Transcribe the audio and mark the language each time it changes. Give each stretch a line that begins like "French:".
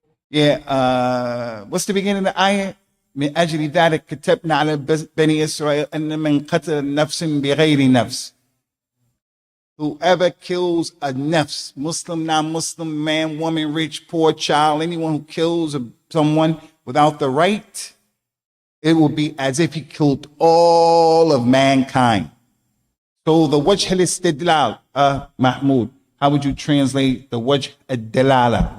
English: Yeah, what's the beginning of the ayah?
Arabic: من أجل ذلك كتبنا على بني إسرائيل أن من قتل نفس بغير نفس.
English: Whoever kills a nafs, Muslim, non-Muslim, man, woman, rich, poor, child, anyone who kills someone without the right, it will be as if he killed all of mankind. So the wajh al-istidlal, Mahmoud, how would you translate the wajh al-dalala?